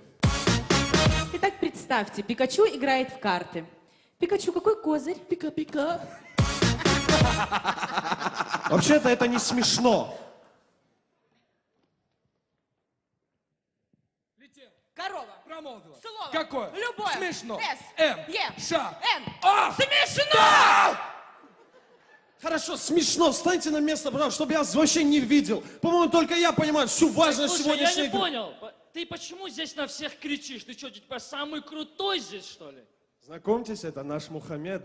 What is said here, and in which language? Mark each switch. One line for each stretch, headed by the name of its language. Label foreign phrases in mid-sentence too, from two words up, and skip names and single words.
Russian: Итак, представьте, Пикачу играет в карты. Пикачу, какой козырь? Пика-пика. Вообще-то это не смешно. Корова. Промолвила. Слово. Какое? Любое. Смешно. С. М. Е. Ша. Н. А. Смешно! Хорошо, смешно. Встаньте на место, пожалуйста, чтобы я вообще не видел. По-моему, только я понимаю всю важность Слушай, сегодняшней я не игры. понял. Ты почему здесь на всех кричишь? Ты что, типа самый крутой здесь, что ли? Знакомьтесь, это наш Мухаммед.